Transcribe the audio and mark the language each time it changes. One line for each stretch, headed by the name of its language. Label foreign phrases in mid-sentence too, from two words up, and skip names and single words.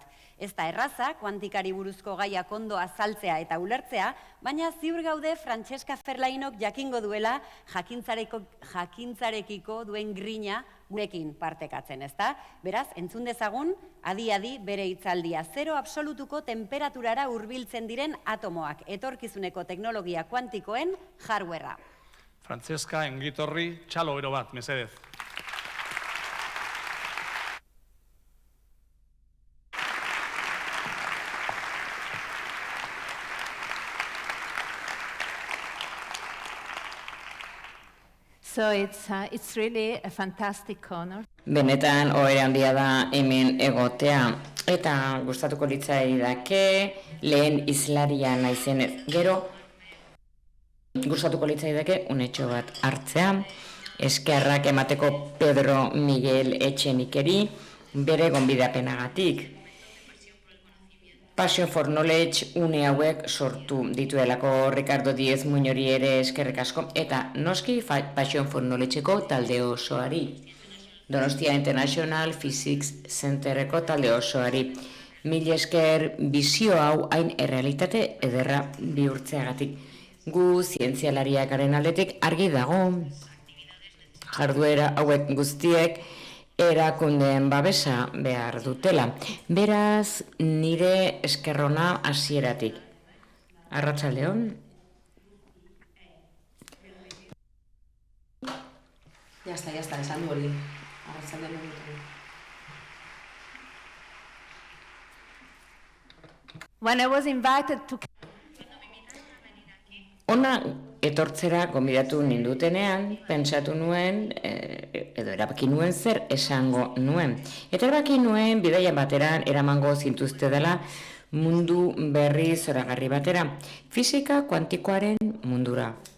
Basque: Ez da erraza, kuantikari buruzko gaiak ondo azaltzea eta ulertzea, baina ziur gaude Francesca Ferlainok jakingo duela jakintzarekiko duen grina gurekin partekatzen, ezta? Beraz, entzun dezagun, adi-adi bere hitzaldia. Zero absolutuko temperaturara hurbiltzen diren atomoak, etorkizuneko teknologia kuantikoen hardwarea. Francesca, engitorri, txalo bero bat, mesedez.
English: So it's really a fantastic honor.
Basque: Benetan ohore handia da hemen egotea eta gustatuko litzaidake lehen hizlaria naizenez. Gero gustatuko litzaidake unetxo bat hartzea, eskerrak emateko Pedro Miguel Etxenikeri bere gonbidapenagatik. Passion for Knowledge une hauek sortu dituelako Ricardo Díez Muñori ere eskerrik asko eta noski Passion for Knowledgeko talde osoari. Donostia International Physics Centerreko talde osoari. Mila esker bizio hau hain errealitate ederra bihurtzeagatik. Gu zientzialariakaren aldetik argi dago. Jarduera hauek guztiek erakundeen babesa behar dutela. Beraz, nire eskerrona hasieratik. Arratsaldeon.
Spanish: Ya está,
Basque: esan du hori. Arratsaldeon.
English: When I was invited to...
Basque: Ona etortzera gonbidatu nindutenean, pentsatu nuen, edo erabaki nuen zer esango nuen. Eta erabaki nuen bidaia bateran eramango zintuzte dela mundu berri zoragarri batera, fisika kuantikoaren mundura.